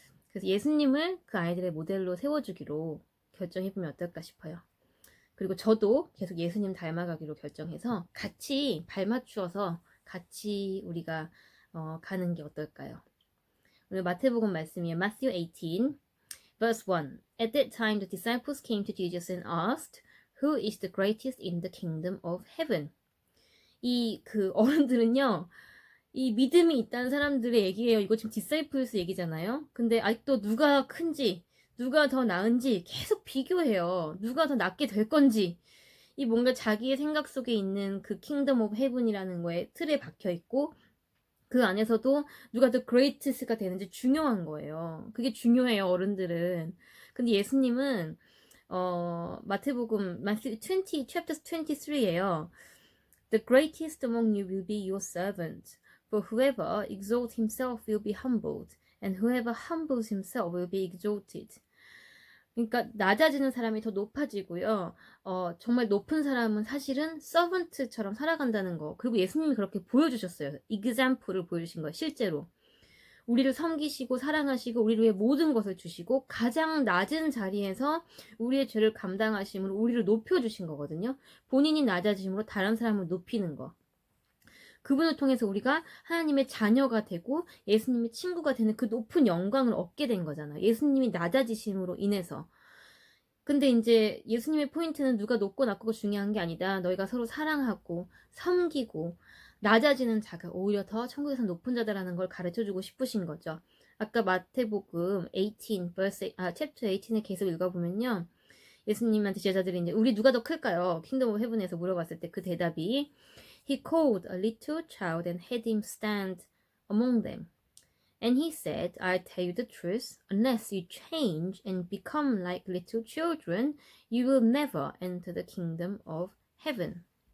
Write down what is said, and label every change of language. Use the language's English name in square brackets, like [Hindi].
[Korean] 그래서 예수님을 그 아이들의 모델로 세워주기로 결정해보면 어떨까 싶어요. 그리고 저도 계속 예수님 닮아가기로 결정해서 같이 발맞추어서 같이 우리가 가는 게 어떨까요? 오늘 마태복음 말씀이에요. [English] Matthew 18, verse 1. At that time the disciples came to Jesus and asked, Who is the greatest in the kingdom of heaven? [Korean] 이 어른들은요, 이 믿음이 있다는 사람들의 얘기예요. 이거 지금 디사이플스 얘기잖아요. 근데 아직도 누가 큰지, 누가 더 나은지 계속 비교해요. 누가 더 낫게 될 건지. 이 뭔가 자기의 생각 속에 있는 그 킹덤 오브 헤븐이라는 거에 틀에 박혀 있고, 그 안에서도 누가 더 그레이티스가 되는지 중요한 거예요. 그게 중요해요, 어른들은. 근데 예수님은 마태복음 Matthew 20, chapter 23예요. [English] The greatest among you will be your servant. For whoever exalts himself will be humbled, and whoever humbles himself will be exalted. [Korean] 그러니까 낮아지는 사람이 더 높아지고요. 정말 높은 사람은 사실은 서번트처럼 살아간다는 거. 그리고 예수님이 그렇게 보여주셨어요. example를 보여주신 거예요. 실제로. 우리를 섬기시고 사랑하시고 우리를 위해 모든 것을 주시고 가장 낮은 자리에서 우리의 죄를 감당하심으로 우리를 높여주신 거거든요. 본인이 낮아짐으로 다른 사람을 높이는 거. 그분을 통해서 우리가 하나님의 자녀가 되고 예수님의 친구가 되는 그 높은 영광을 얻게 된 거잖아요. 예수님이 낮아지심으로 인해서. 근데 이제 예수님의 포인트는 누가 높고 낮고가 중요한 게 아니다. 너희가 서로 사랑하고 섬기고 낮아지는 자가 오히려 더 천국에서 높은 자다라는 걸 가르쳐주고 싶으신 거죠. 아까 마태복음 18, 챕터 18을 계속 읽어보면요. 예수님한테 제자들이 이제 우리 누가 더 클까요? 킹덤 오브 헤븐에서 물어봤을 때 그 대답이 [English] He called a little child and had him stand among them. And he said, I tell you the truth, unless you change and become like little children, you will never enter the kingdom of heaven.